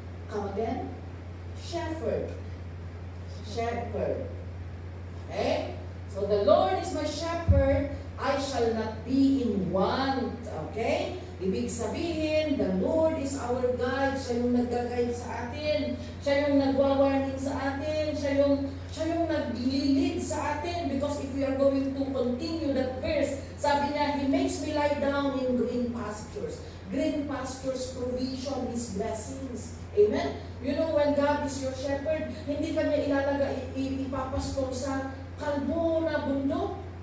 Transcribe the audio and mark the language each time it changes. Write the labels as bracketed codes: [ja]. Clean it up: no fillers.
[en] Come again? Shepherd. Shepherd. Okay? So the Lord is my shepherd, I shall not be in want. Okay? [tl] Ibig sabihin, [en] the Lord is our guide. [tl] Siya yung nag-guide sa atin. Siya yung nagwa-warning sa atin. Siya yung nag-lead sa atin. [en] Because if we are going to continue that verse, [tl] sabi niya, [en] He makes me lie down in green pastures. Green pastures, provision, His blessings. Amen? You know, when God is your shepherd, [tl] hindi ka niya ipapastol sa kalbo na bundok.